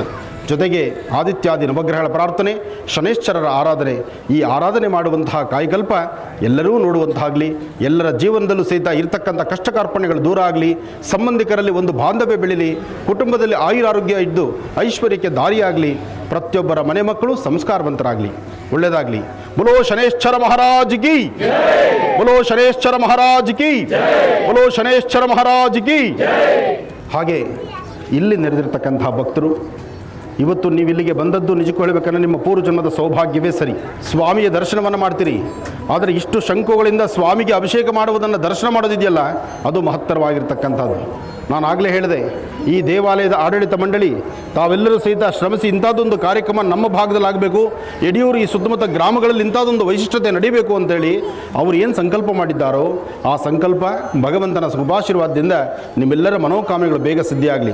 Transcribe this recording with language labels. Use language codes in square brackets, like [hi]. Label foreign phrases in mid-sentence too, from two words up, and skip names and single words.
[kn] ಜೊತೆಗೆ ಆದಿತ್ಯಾದಿ ನವಗ್ರಹಗಳ ಪ್ರಾರ್ಥನೆ, ಶನೈಶ್ಚರರ ಆರಾಧನೆ, ಈ ಆರಾಧನೆ ಮಾಡುವಂತಹ ಕಾಯಕಲ್ಪ ಎಲ್ಲರೂ ನೋಡುವಂತಾಗಲಿ, ಎಲ್ಲರ ಜೀವನದಲ್ಲೂ ಸಹಿತ ಇರತಕ್ಕಂಥ ಕಷ್ಟ ಕಾರ್ಪಣ್ಯಗಳು ದೂರ ಆಗಲಿ, ಸಂಬಂಧಿಕರಲ್ಲಿ ಒಂದು ಬಾಂಧವ್ಯ ಬೆಳೀಲಿ, ಕುಟುಂಬದಲ್ಲಿ ಆಯುರಾರೋಗ್ಯ ಇದ್ದು ಐಶ್ವರ್ಯಕ್ಕೆ ದಾರಿಯಾಗಲಿ, ಪ್ರತಿಯೊಬ್ಬರ ಮನೆ ಮಕ್ಕಳು ಸಂಸ್ಕಾರವಂತರಾಗಲಿ, ಒಳ್ಳೆಯದಾಗಲಿ. [hi] बोलो शनैश्चर महाराज की, बोलो शनैश्चर महाराज की, बोलो शनैश्चर महाराज की. [kn] ಹಾಗೆ ಇಲ್ಲಿ ನೆರೆದಿರ್ತಕ್ಕಂತಹ ಭಕ್ತರು ಇವತ್ತು ನೀವು ಇಲ್ಲಿಗೆ ಬಂದದ್ದು ನಿಜಕ್ಕೂ ಹೇಳಬೇಕಂದ್ರೆ ನಿಮ್ಮ ಪೂರ್ವಜನ್ಮದ ಸೌಭಾಗ್ಯವೇ ಸರಿ. ಸ್ವಾಮಿಯ ದರ್ಶನವನ್ನು ಮಾಡ್ತೀರಿ, ಆದರೆ ಇಷ್ಟು ಶಂಖುಗಳಿಂದ ಸ್ವಾಮಿಗೆ ಅಭಿಷೇಕ ಮಾಡುವುದನ್ನು ದರ್ಶನ ಮಾಡೋದಿದೆಯಲ್ಲ ಅದು ಮಹತ್ತರವಾಗಿರ್ತಕ್ಕಂಥದ್ದು. ನಾನು ಆಗಲೇ ಹೇಳಿದೆ, ಈ ದೇವಾಲಯದ ಆಡಳಿತ ಮಂಡಳಿ ತಾವೆಲ್ಲರೂ ಸಹಿತ ಶ್ರಮಿಸಿ ಇಂಥದ್ದೊಂದು ಕಾರ್ಯಕ್ರಮ ನಮ್ಮ ಭಾಗದಲ್ಲಿ ಆಗಬೇಕು, ಯಡಿಯೂರು ಈ ಸುತ್ತಮುತ್ತ ಗ್ರಾಮಗಳಲ್ಲಿ ಇಂಥದ್ದೊಂದು ವೈಶಿಷ್ಟ್ಯತೆ ನಡೀಬೇಕು ಅಂತೇಳಿ ಅವರು ಏನು ಸಂಕಲ್ಪ ಮಾಡಿದ್ದಾರೋ ಆ ಸಂಕಲ್ಪ ಭಗವಂತನ ಶುಭಾಶೀರ್ವಾದದಿಂದ ನಿಮ್ಮೆಲ್ಲರ ಮನೋಕಾಮನೆಗಳು ಬೇಗ ಸಿದ್ಧಿಯಾಗಲಿ.